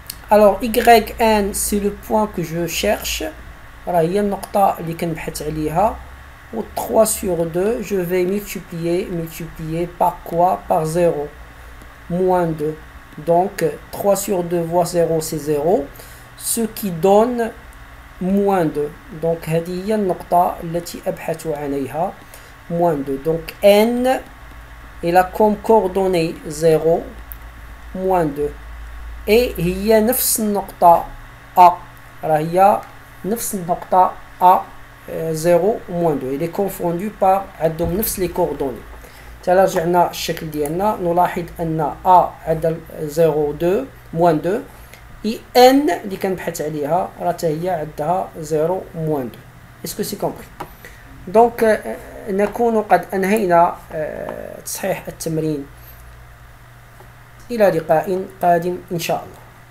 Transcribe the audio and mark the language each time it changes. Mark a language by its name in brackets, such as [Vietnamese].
[French] Alors yn c'est le point que je cherche, [Arabic] راه هي النقطة اللي كنبحث عليها. [French] و 3 sur 2 je vais multiplier par quoi? Par 0, moins 2. Donc 3 sur 2 fois 0 c'est 0, ce qui donne moins 2. [Arabic] Donc هذه هي النقطة التي أبحث عنها [French] moins 2. Donc n il a comme coordonnée 0, moins 2. [Arabic] et هي نفس النقطة A، راه هي نفس النقطة A 0 moins 2. [French] il est confondu par [Arabic] عندهم نفس [French] les coordonnées. [Arabic] تلا رجعنا الشكل ديالنا نلاحظ ان A عندها 0 2 moins 2 et n اللي كنبحث عليها راه حتى هي عندها 0 moins 2. [French] est-ce que c'est compris؟ donc [Arabic] نكون قد انهينا تصحيح التمرين. إلى لقاء قادم إن شاء الله.